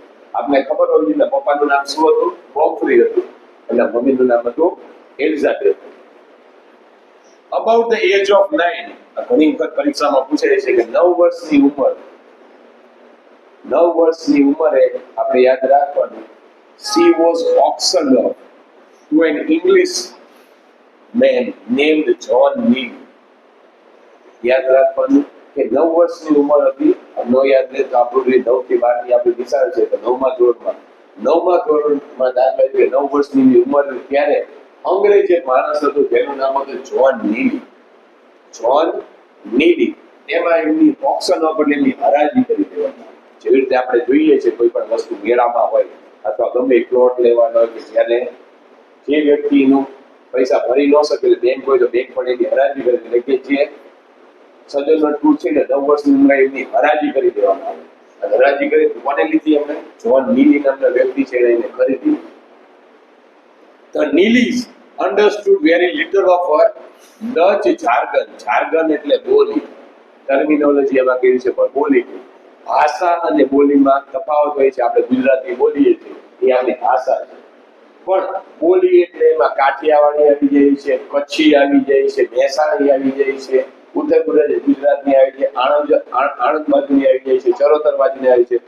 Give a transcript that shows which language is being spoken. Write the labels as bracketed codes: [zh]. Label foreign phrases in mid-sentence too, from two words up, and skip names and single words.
[gu] આપણે ખબર હોય ને પપ્પાનું નામ શું હતું? બોમ્ફ્રી હતું અને મમ્મીનું નામ હતું એલિઝાબેથ. [en] about the age of 9. [gu] ઘણી વખત પરીક્ષામાં પૂછાય છે કે 9 વર્ષની ઉંમરે આપણે યાદ રાખવાનું [en] she was auctioned off to an English man named John Neal. [gu] યાદ રાખવાનું કે 9 વર્ષની ઉંમર હતી. નો યાદ રહે તો આપણું 9 થી 12 ની આપણી નિશાળ છે તો 9મા ધોરણમાં દાખલા તરીકે 9 વર્ષની ઉંમર ત્યારે અંગ્રેજ એક માણસ હતો જેનું નામ હતું જ્હોન નીલી. એમાં એમની [en] auction off [gu] એટલે એમની હરાજી કરી દેવામાં. જેવી રીતે આપણે જોઈએ છે કોઈ પણ વસ્તુ મેળામાં હોય અથવા ગમે પ્લોટ લેવાનો હોય કે જ્યારે જે વ્યક્તિનું પૈસા ભરી ન શકે બેંક હોય તો બેંક પણ એની હરાજી કરે. એટલે કે જે સજોનો ટ્રુથ છે ને 9 વર્ષની ઉંમરે એમની હરાજી કરી દેવામાં આવે. અને હરાજી કરી કોને લીધી? એમને જ્હોન નીલી નામના વ્યક્તિ છે એને ખરીદી. [en] The Neelys understood very little of her Dutch jargon. [gu] Jargon એટલે બોલી. ટર્મિનોલોજી એમાં કેવી છે પણ બોલી. ભાષા અને બોલીમાં તફાવત હોય છે. આપણે ગુજરાતી બોલીએ છીએ એ આપણી ભાષા છે, પણ બોલી એટલે એમાં કાઠિયાવાડી આવી જાય છે, કચ્છી આવી જાય છે, મહેસાણી આવી જાય છે, ઉત્તર ગુજરાતની આવી જાય, આણંદ બાજુની આવી જાય છે, ચરોતર બાજુની આવી છે.